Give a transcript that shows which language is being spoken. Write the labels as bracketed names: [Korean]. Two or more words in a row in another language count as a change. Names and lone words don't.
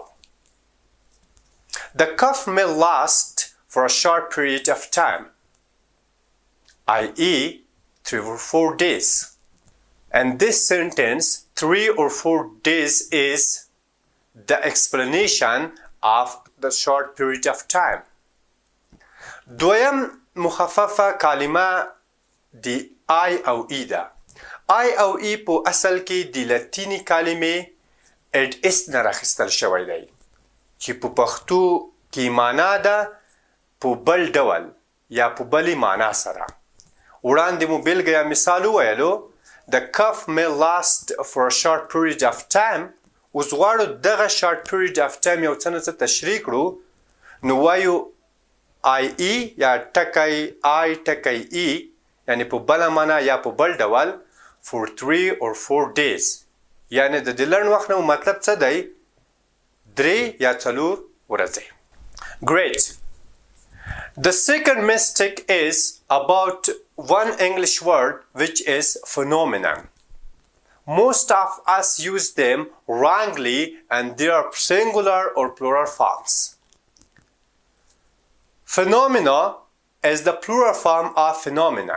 [English] The cough may last for a short period of time, i.e. 3 or 4 days. And this sentence, 3 or 4 days, is the explanation of the short period of time. [Pashto] دویم مخففه کلمه د I او E ده. I او E په اصل کې د لاتینی کلمې [Latin] et est [Pashto] نه راخیستل شوی دی چې په پښتو کې معنا ده په بل ډول یا په بلې معنا سره. وړاندې مو بیلګه یا مثال وویلو. [English] The cough may last for a short period of time. [Pashto] اوس غواړو دغه [English] short period of time [Pashto] یو څه نه څه تشریح کړو. نو وایو ie یا ټکی I ټکی E یعنی په بله معنا یا په بل ډول [English] for 3 or 4 days. [Pashto] یعنی د دې لنډ وخت نه مطلب څه دی؟ 3 یا 4 ورځې. [English] Great. The second mistake is about one English word which is phenomenon. Most of us use them wrongly and they are singular or plural forms. Phenomena is the plural form of phenomenon.